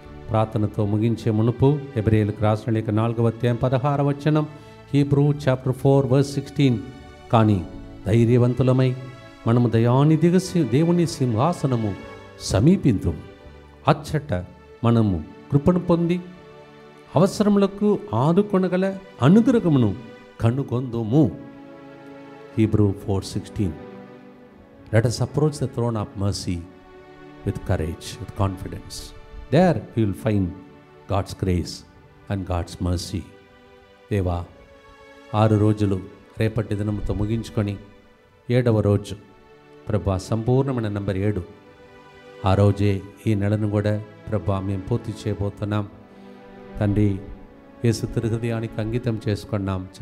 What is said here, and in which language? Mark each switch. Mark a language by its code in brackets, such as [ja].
[te] ప్రార్థనతో ముగించే మునుపు హెబ్రీయులకు రాసిన లేఖ 4వ అధ్యాయం 16వ వచనం, హీబ్రూ చాప్టర్ 4:16, కానీ ధైర్యవంతులమై మనము దయానిధిగా దేవుని సింహాసనము సమీపింతు, అచ్చట మనము కృపను పొంది అవసరములకు ఆదుకొనగల అనుగ్రహమును కనుగొందుము. Hebrew 4:16. [en] Let us approach the throne of mercy with courage, with confidence. There we will find God's grace and God's mercy. [te] దేవా, 6 రోజులు రేపటి దినముతో ముగించుకొని 7వ రోజు ప్రభా సంపూర్ణమైన నంబర్ 7, ఆ రోజే ఈ నెలను కూడా ప్రభా మేము పూర్తి చేయబోతున్నాం. తండ్రి, యేసు హృదయానికి అంకితం చేసుకున్నాం.